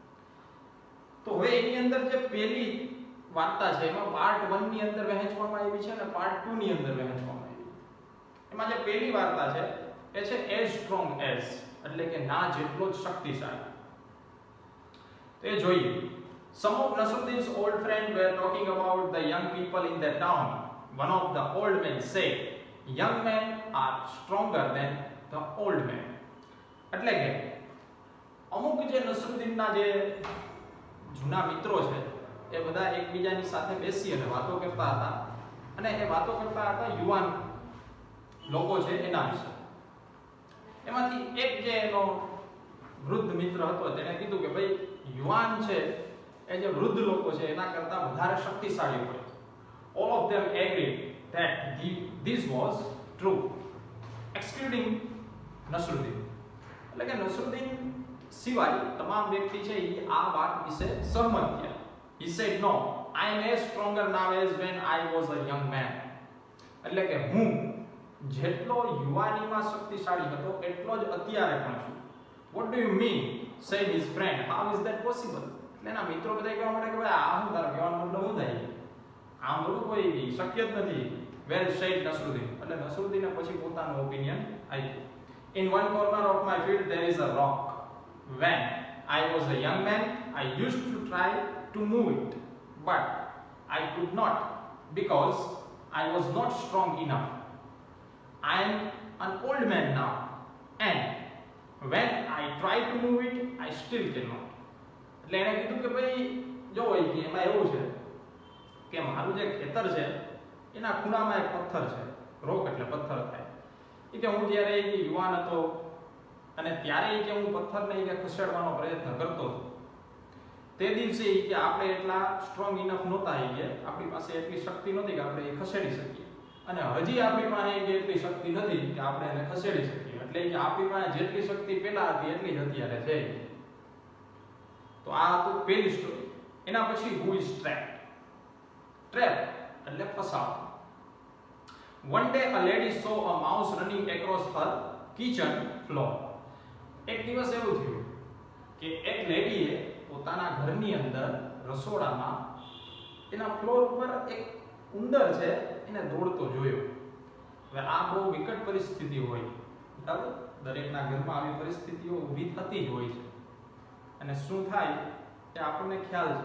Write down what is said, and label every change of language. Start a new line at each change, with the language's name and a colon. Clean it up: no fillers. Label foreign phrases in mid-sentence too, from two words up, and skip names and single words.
Gujarati: તો હવે એની અંદર જે પહેલી વાર્તા છે એમાં પાર્ટ 1 ની અંદર વહેંચવામાં આવી છે અને પાર્ટ 2 ની અંદર વહેંચવામાં આવી છે. એમાં જે પહેલી વાર્તા છે એ છે
English: as strong as,
Gujarati: એટલે કે ના જેટલો જ શક્તિશાળી. તો એ જોઈએ.
English: Some of Nasruddin's old friends were talking about the young people in their town. One of the old men said, young men are stronger than the old men.
Gujarati: એટલે કે અમુક જે નસરુદ્દીનના જે જૂના મિત્રો છે એ બધા એકબીજાની સાથે બેસી અને વાતો કરતા હતા અને એ વાતો કરતા હતા યુવાન લોકો છે એના વિશે. એમાંથી એક જે એનો વૃદ્ધ મિત્ર હતો તેણે કીધું કે ભાઈ યુવાન છે એ જે વૃદ્ધ લોકો છે એના કરતા વધારે શક્તિશાળી હોય.
English: All of them agreed that this was true, excluding Nasruddin.
Gujarati: એટલે કે નસરુદ્દીન સિવાય તમામ વ્યક્તિ છે એ આ વાત વિશે સહમત થયા.
English: He said, no, I am as stronger now as when I was a young man.
Gujarati: એટલે કે હું જેટલો યુવાનીમાં શક્તિશાળી હતો એટલો જ અત્યારે પણ છું.
English: What do you mean? said his friend. How is that possible?
Gujarati: એટલે એના મિત્રો બધા કહેવા માંડે કે ભાઈ આ હું તારા કહેવાનો મતલબ હું થાય? આમ બધું કોઈ શક્ય જ નથી.
English: Well said Nasruddin.
Gujarati: એટલે નસરુદ્દીને પછી પોતાનો ઓપિનિયન આપ્યો.
English: In one corner of my field there is a rock. When I was a young man, I used to try to move it, but I could not because I was not strong enough. I am an old man now, and when I try to move it, I still cannot.
Gujarati: એટલે એને કીધું કે ભાઈ જો હોય કે એમાં એવું છે કે મારું જે ખેતર છે એના ખૂણામાં એક પથ્થર છે. રોક એટલે પથ્થર થાય. એ કે હું જ્યારે યુવાન હતો અને ત્યારે કે હું પથ્થરને કે ખસેડવાનો પ્રયત્ન કરતો હતો, તે દિવસે કે આપણે એટલા
English: strong enough
Gujarati: નહોતા, કે આપણી પાસે એટલી શક્તિ નહોતી કે આપણે એ ખસેડી શકીએ, અને હજી આપણી પાસે એટલી શક્તિ નથી કે આપણે એને ખસેડી શકીએ. એટલે કે આપણી પાસે જેટલી શક્તિ પહેલા હતી એટલી જ અત્યારે છે. તો આ તો પહેલી સ્ટોરી. એના પછી
English: who is trapped.
Gujarati: ટ્રેપ એટલે ફસાવ.
English: One day a lady saw a mouse running across her kitchen floor.
Gujarati: એક દિવસ એવું થયું કે એક લેડીએ પોતાના ઘરની અંદર રસોડામાં એના ફ્લોર ઉપર એક ઉંદર છે એને દોડતો જોયો. હવે આ બહુ વિકટ પરિસ્થિતિ હોય, બરાબર? દરેકના ઘરમાં આવી પરિસ્થિતિઓ ઊભી થતી જ હોય છે અને શું થાય એ આપણને ખ્યાલ છે.